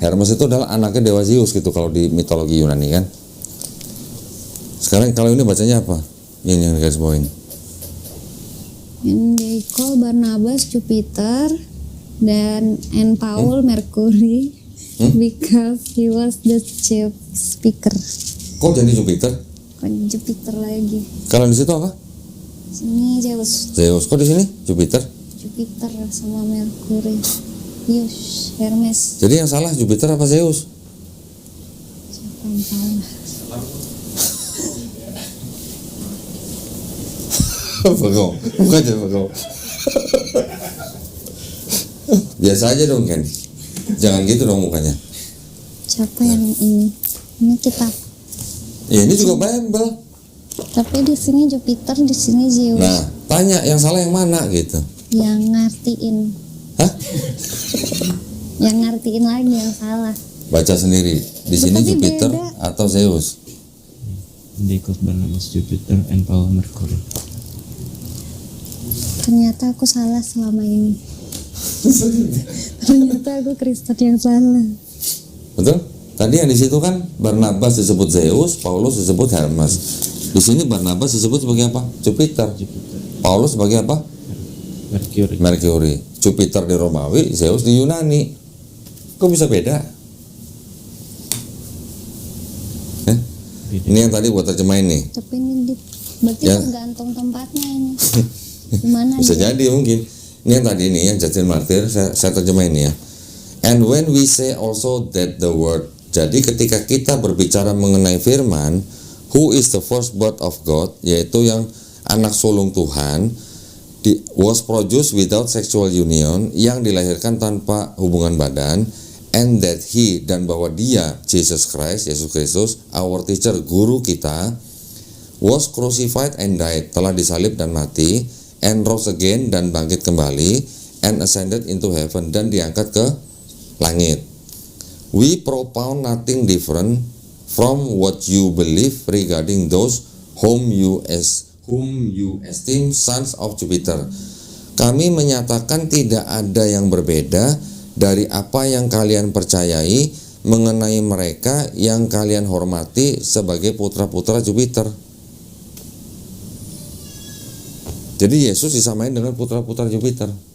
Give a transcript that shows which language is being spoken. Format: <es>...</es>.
<id>Hermes itu adalah anaknya dewa Zeus gitu kalau di mitologi Yunani kan. Sekarang kalau ini bacanya apa? Ini yang garis bawain.</id> <en>And they call Barnabas Jupiter and Paul Mercury because he was the chief speaker.</en> <id>Kok jadi Jupiter? Kok Jupiter lagi? Kalau di situ apa? Sini Zeus. Zeus. Kok di sini Jupiter? Jupiter sama Mercury. Yus, Hermes. Jadi yang salah Jupiter apa Zeus? Siapa yang salah? Bengong, bukan aja bengong. Biasa aja dong Ken. Jangan gitu dong mukanya. Siapa yang ini? Ini kitab. Ya ini juga Bible. Tapi di sini Jupiter, di sini Zeus. Nah, tanya yang salah yang mana gitu. Yang ngartiin. Hah? Yang ngartiin lagi yang salah. Baca sendiri. Di sini Tapi Jupiter beda. atau Zeus?</id> <en>They called Barnabas Jupiter and Paul Mercury.</en> <id>Ternyata aku salah selama ini. Ternyata aku Kristen yang salah. Betul? Tadi yang di situ kan Barnabas disebut Zeus, Paulus disebut Hermes. Di sini Barnabas disebut sebagai apa? Jupiter. Paulus sebagai apa? Mercury. Mercury. Jupiter di Romawi, Zeus di Yunani. Kok bisa beda? Beda. Ini yang tadi buat terjemahin nih. Tapi ini berarti Ya. tergantung tempatnya ini. Gimana Bisa aja? jadi mungkin. Ini yang tadi nih yang Justin Martyr saya terjemahin ya.</id> <en>And when we say also that the word.</en> <id>Jadi ketika kita berbicara mengenai firman,</id> <en>who is the firstborn of God,</en> <id>yaitu yang anak sulung Tuhan,</id> <en>was produced without sexual union,</en> <id>yang dilahirkan tanpa hubungan badan,</id> <en>and that he,</en> <id>dan bahwa dia, Jesus Christ, Yesus Kristus,</id> <en>our teacher,</en> <id>guru kita,</id> <en>was crucified and died,</en> <id>telah disalib dan mati,</id> <en>and rose again,</en> <id>dan bangkit kembali,</id> <en>and ascended into heaven,</en> <id>dan diangkat ke langit.</id> <en>We propound nothing different from what you believe regarding those whom you esteem sons of Jupiter.</en> <id>Kami menyatakan tidak ada yang berbeda dari apa yang kalian percayai mengenai mereka yang kalian hormati sebagai putra-putra Jupiter. Jadi Yesus disamain dengan putra-putra Jupiter.</id>